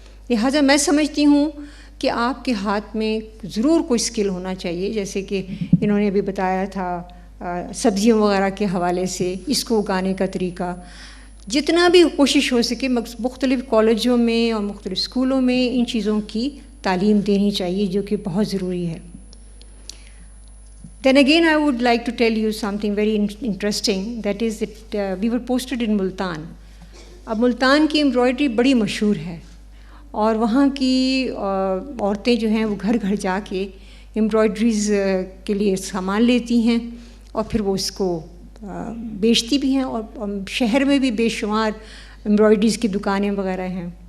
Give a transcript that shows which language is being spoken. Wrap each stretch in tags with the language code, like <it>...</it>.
<ur>لہٰذا میں سمجھتی ہوں کہ آپ کے ہاتھ میں ضرور کوئی اسکل ہونا چاہیے، جیسے کہ انہوں نے ابھی بتایا تھا سبزیوں وغیرہ کے حوالے سے اس کو اگانے کا طریقہ. جتنا بھی کوشش ہو سکے مختلف کالجوں میں اور مختلف اسکولوں میں ان چیزوں کی تعلیم دینی چاہیے، جو کہ بہت ضروری ہے.</ur> <en>Then again I would like to tell you something very interesting, that is that we were posted in Multan.</en> <ur>اب ملتان کی امبرائڈری بڑی مشہور ہے، اور وہاں کی عورتیں جو ہیں وہ گھر گھر جا کے امبرائڈریز کے لیے سامان لیتی ہیں، اور پھر وہ اس کو بیچتی بھی ہیں. اور شہر میں بھی بے شمار امبرائڈریز کی دکانیں وغیرہ ہیں.</ur>